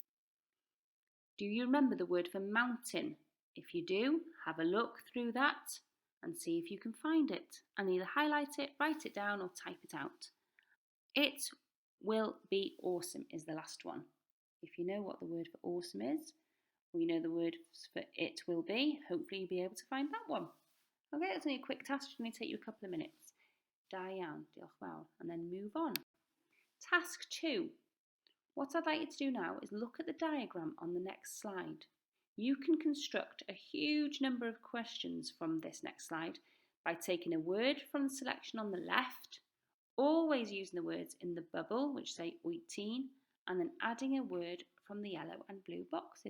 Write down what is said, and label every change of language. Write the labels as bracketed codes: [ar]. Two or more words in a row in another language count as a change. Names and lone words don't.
[en] Do you remember the word for mountain? If you do, have a look through that and see if you can find it and either highlight it, write it down or type it out. It will be awesome is the last one. If you know what the word for awesome is, or you know the word for it will be, hopefully you'll be able to find that one. Okay, that's only a quick task, it's going to take you a couple of minutes. [cy] Da iawn, diolch fawr, [en] and then move on. Task 2. What I'd like you to do now is look at the diagram on the next slide. You can construct a huge number of questions from this next slide by taking a word from the selection on the left, always using the words in the bubble which say 18, and then adding a word from the yellow and blue boxes.